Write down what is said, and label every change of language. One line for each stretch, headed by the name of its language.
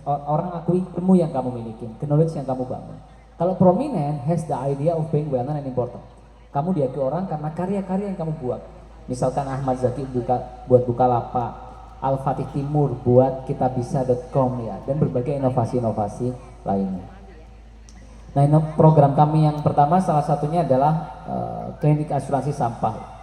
Indonesian: Orang akui ilmu yang kamu miliki, knowledge yang kamu bangun. Kalau
English: prominent has the idea of being well known and important.
Indonesian: Kamu diakui orang karena karya-karya yang kamu buat. Misalkan Ahmad Zaki buat Bukalapak, Al-Fatih Timur buat kitabisa.com ya, dan berbagai inovasi-inovasi lainnya. Nah, ini program kami yang pertama salah satunya adalah klinik asuransi sampah.